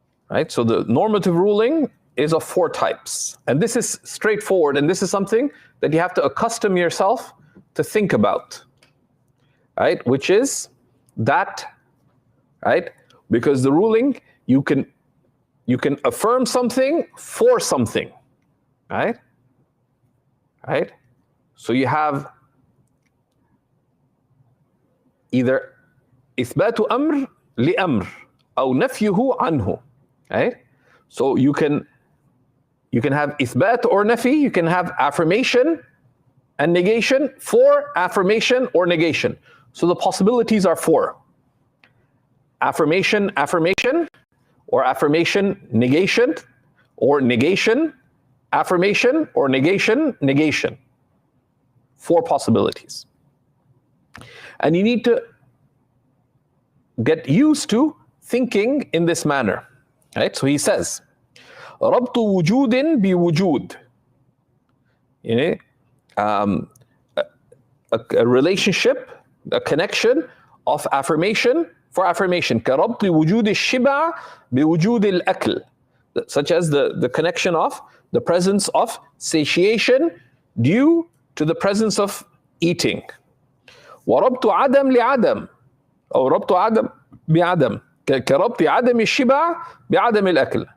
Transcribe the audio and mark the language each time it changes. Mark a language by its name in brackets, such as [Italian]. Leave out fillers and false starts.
[English] Right, so the normative ruling is of 4 types, and this is straightforward, and this is something that you have to accustom yourself to think about, right? Which is that, right? Because the ruling, you can affirm something for something, right? Right? So you have either [Arabic] إثبات أمر لأمر أو نفيه عنه. [English] Right? So you can have ithbat or nafi, you can have affirmation and negation for affirmation or negation. So the possibilities are 4. Affirmation, affirmation, or affirmation, negation, or negation, affirmation, or negation, negation. 4 possibilities. And you need to get used to thinking in this manner. Right? So he says, [Arabic] ربط وجود بوجود. [English] A relationship, a connection of affirmation for affirmation. [Arabic] كربط وجود الشبع بوجود الأكل. [English] Such as the connection of the presence of satiation due to the presence of eating. [Arabic] وربط عدم لعدم أو ربط عدم بعدم. كربط عدم الشبع بعدم الأكل.